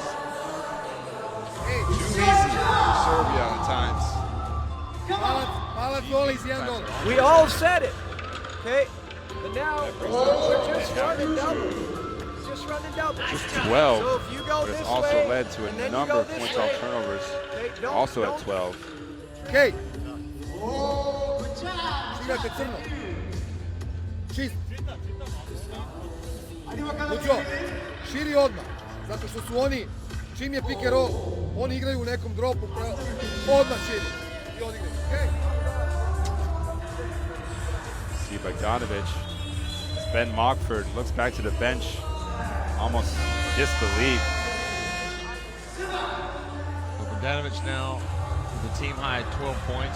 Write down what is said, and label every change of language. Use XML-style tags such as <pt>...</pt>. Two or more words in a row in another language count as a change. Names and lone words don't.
<en>Too easy for Serbia at times. We all said it, okay? But now we're just running double. Just running double. Just 12, so if you go but it's this also way, led to a number of points off turnovers, okay, also at 12.</en> <sr>Okay. Ciljate crno. Čist. Luđo, širi odmah, zato što su oni, čim je</sr> <en>pick and roll,</en> <sr>oni igraju u nekom dropu, odmah širi i odigraju. Okay?</sr> <en>See Bogdanovic. Ben Mockford looks back to the bench, almost disbelief. So Bogdanovic now with the team high 12 points.</en>